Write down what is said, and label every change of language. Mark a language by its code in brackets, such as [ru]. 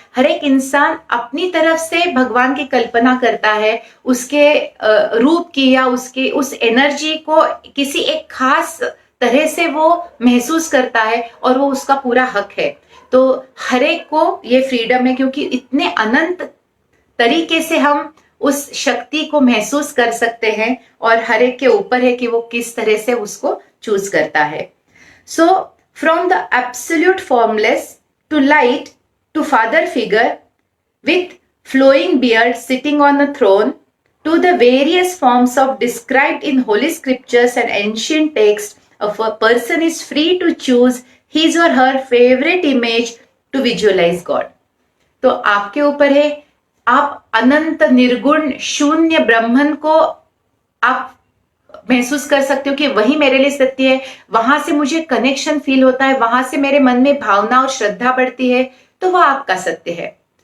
[hi] हर एक इंसान अपनी तरफ से भगवान की कल्पना करता है, उसके रूप की या उसके उस एनर्जी को किसी एक खास तरह से वो महसूस करता है और वो उसका पूरा हक है। तो हर एक को ये फ्रीडम है, क्योंकि इतने अनंत तरीके से हम उस शक्ति को महसूस कर सकते हैं और हर एक के ऊपर है कि वो किस तरह से उसको चूज करता है। [en] So from the absolute formless to light to father figure with flowing beard sitting on a throne, to the various forms of described in holy scriptures and ancient texts, a person is free to choose his or her favorite image to visualize God. [hi] तो आपके ऊपर है, आप अनंत निर्गुण शून्य ब्रह्मन को आप महसूस कर सकते हो कि वही मेरे लिए सत्य है, वहां से मुझे कनेक्शन फील होता है, वहां से मेरे मन में भावना और श्रद्धा बढ़ती है, तो वह आपका सत्य है।